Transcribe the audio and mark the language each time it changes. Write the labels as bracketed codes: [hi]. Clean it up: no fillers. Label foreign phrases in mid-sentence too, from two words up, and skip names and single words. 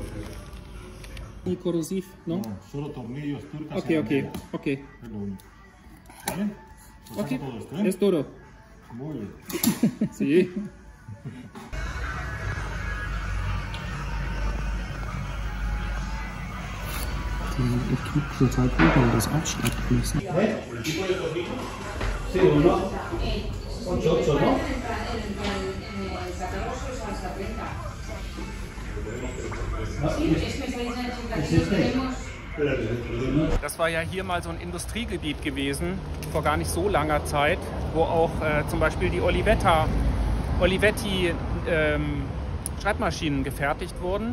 [es] Muy corrosivo, ¿no? No, solo tornillos, turcas. Ok. Es lo único. ¿Vale? Pues Ok, saca todo esto, ¿eh? es todo. Muy bien. Sí. [de] Der Typ total gut, weil das aufschreibt müssen. [es] Sí, uno. 8, ¿no? [de] Das war ja hier mal so ein Industriegebiet gewesen, vor gar nicht so langer Zeit, wo auch zum Beispiel die Olivetti Schreibmaschinen gefertigt wurden.